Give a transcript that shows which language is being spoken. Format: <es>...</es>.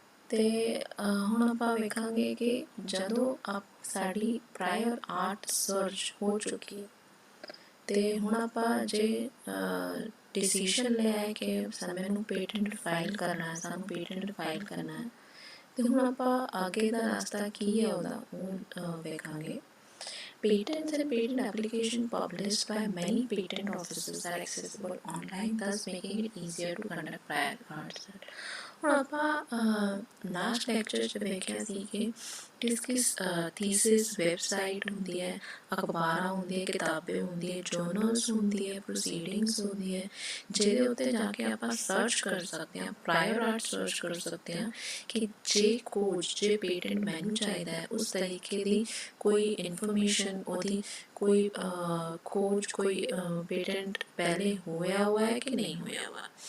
<pa>ਤੇ ਹੁਣ ਆਪਾਂ ਵੇਖਾਂਗੇ ਕਿ ਜਦੋਂ ਸਾਡੀ ਪ੍ਰਾਇਰ ਆਰਟ ਸਰਚ ਹੋ ਚੁੱਕੀ ਤੇ ਹੁਣ ਆਪਾਂ ਜੇ ਡਿਸੀਸ਼ਨ ਲਿਆ ਹੈ ਕਿ ਮੈਨੂੰ ਪੇਟੈਂਟ ਫਾਈਲ ਕਰਨਾ ਹੈ, ਸਾਨੂੰ ਪੇਟੈਂਟ ਫਾਈਲ ਕਰਨਾ ਹੈ, ਤੇ ਹੁਣ ਆਪਾਂ ਅੱਗੇ ਦਾ ਰਸਤਾ ਕੀ ਹੈ ਉਹਦਾ ਉਹ ਵੇਖਾਂਗੇ।</pa> <en>Patents and patent application published by many patent offices are accessible online, thus making it easier to conduct prior art search.</en> <pa>ਹੁਣ ਆਪਾਂ ਲਾਸਟ ਲੈਕਚਰ 'ਚ ਵੇਖਿਆ ਸੀ ਕਿ ਕਿਸ ਥੀਸਿਸ ਵੈਬਸਾਈਟ ਹੁੰਦੀ ਹੈ, ਅਖਬਾਰਾਂ ਹੁੰਦੀਆਂ, ਕਿਤਾਬਾਂ ਹੁੰਦੀਆਂ, ਜਰਨਲਸ ਹੁੰਦੀ ਹੈ, ਪ੍ਰੋਸੀਡਿੰਗਸ ਹੁੰਦੀ ਹੈ, ਜਿਹਦੇ ਉੱਤੇ ਜਾ ਕੇ ਆਪਾਂ ਸਰਚ ਕਰ ਸਕਦੇ ਹਾਂ, ਪ੍ਰਾਇਰ ਆਰਟ ਸਰਚ ਕਰ ਸਕਦੇ ਹਾਂ ਕਿ ਜੇ ਪੇਟੈਂਟ ਮੈਨੂੰ ਚਾਹੀਦਾ ਹੈ ਉਸ ਤਰੀਕੇ ਦੀ ਕੋਈ ਇਨਫੋਰਮੇਸ਼ਨ, ਉਹਦੀ ਕੋਈ ਖੋਜ, ਕੋਈ ਪੇਟੈਂਟ ਪਹਿਲੇ ਹੋਇਆ ਹੈ ਕਿ ਨਹੀਂ ਹੋਇਆ ਵਾ।</pa>